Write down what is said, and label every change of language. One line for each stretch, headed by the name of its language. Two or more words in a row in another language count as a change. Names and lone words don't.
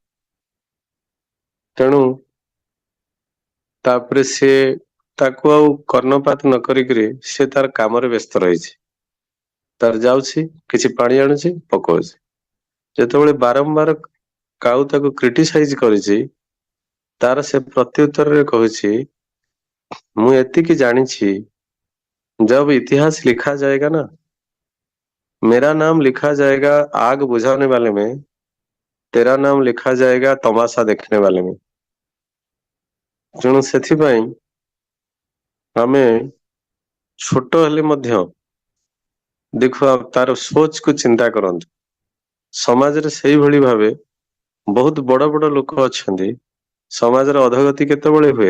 Odia: ତେଣୁ ତାପରେ ସିଏ ତାକୁ ଆଉ କର୍ଣ୍ଣପାତ ନ କରିକିରି ସେ ତାର କାମରେ ବ୍ୟସ୍ତ ରହିଛି। ତାର ଯାଉଛି କିଛି ପାଣି ଆଣୁଛି ପକଉଛି। ଯେତେବେଳେ ବାରମ୍ବାର କାଉ ତାକୁ କ୍ରିଟିସାଇଜ କରିଛି, ତାର ସେ ପ୍ରତି ଉତ୍ତରରେ କହୁଛି, ମୁଁ ଏତିକି ଜାଣିଛି
Hindi: जब इतिहास लिखा जाएगा ना, मेरा नाम लिखा जाएगा आग बुझाने वाले में, तेरा नाम लिखा जाएगा तमाशा देखने वाले में।
Odia: ତେଣୁ ସେଥିପାଇଁ ଆମେ ଛୋଟ ହେଲେ ମଧ୍ୟ ଦେଖ ତାର ସୋଚ କୁ ଚିନ୍ତା କରନ୍ତୁ। ସମାଜରେ ସେଇଭଳି ଭାବେ ବହୁତ ବଡ ବଡ ଲୋକ ଅଛନ୍ତି, ସମାଜର ଅଧୋଗତି କେତେବେଳେ ହୁଏ?